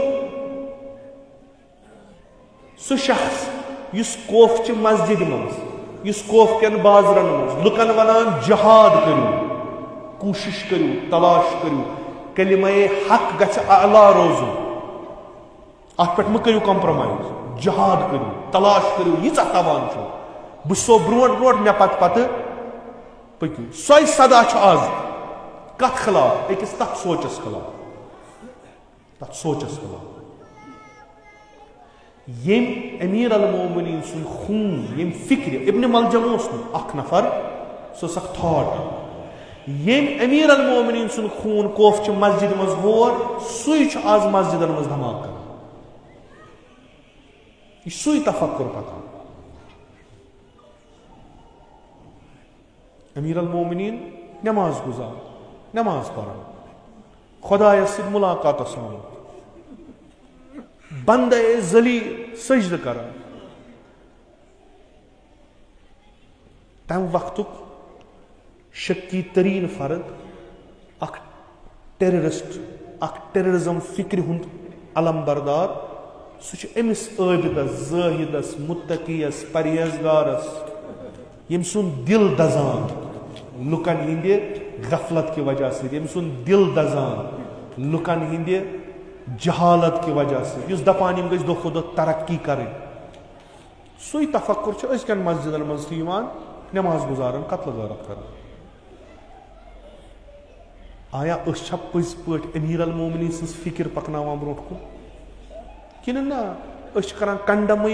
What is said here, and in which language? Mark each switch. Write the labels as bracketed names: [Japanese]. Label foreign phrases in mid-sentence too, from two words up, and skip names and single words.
[Kashmiri] سُہ شخص یُس کوف چہِ مسجد منٛز یُس کوف کٮ۪ن بازرن منٛز لُکن ونان جہاد کٔرِو کوٗشش کٔرِو تلاش کٔرِو کلمہ حق گژھِ اعلیٰ روزُن اتھ پٮ۪ٹھ مہ کٔرِو کمپرومائز جہاد کٔرِو تلاش کٔرِو ییٖژاہ توان چھُ بہٕ چھُسو برونٛٹھ برونٛٹھ مےٚ پتہٕ پٔکِو سۄے صدا چھُ آز کتھ خلاف أکِس تتھ سونچس خلاف یم امیر المومنین سن خون یم فکر ابن ملجم اوس نہٕ اکھ نفر سُہ اوس اکھ تھاٹ یم امیر المومنین سن خون کوف چہِ مسجد منٛز ہور سُے چھُ آز مسجدن منٛز دھماکہٕ کران یہ سُے تفکر پکان امیر المومنین نماز گزار نماز پران خدایس سۭتۍ ملاقاتس آمُت بندے ذلیل سجدہ کران تمہ وقتک شکی ترین فرد اخ ٹیررسٹ اخ ٹیررزم فکر ہند علم بردار سہ امس عابدس زاہدس متقیس پرہیزگارس یم سن دل دزان لکن ہند غفلت [Urdu] کی وجہ سے [Kashmiri] یم سن دل دزان لکن ہند جہالت [Urdu] کی وجہ سے [Kashmiri] اس دپان یم گژھِ دۄہ کھۄتہٕ دۄہ ترقی کرٕنۍ سُے تفکر چھُ أزکٮ۪ن مسجدن منٛز تہِ یِوان نماز گزارن قتل غارت کران آیا أسۍ چھا پٔزۍ پٲٹھۍ امیر المومنین سٕنٛز فکر پکناوان برونٛٹھ کُن کِنہٕ نہ أسۍ چھِ کران کنڈمٕے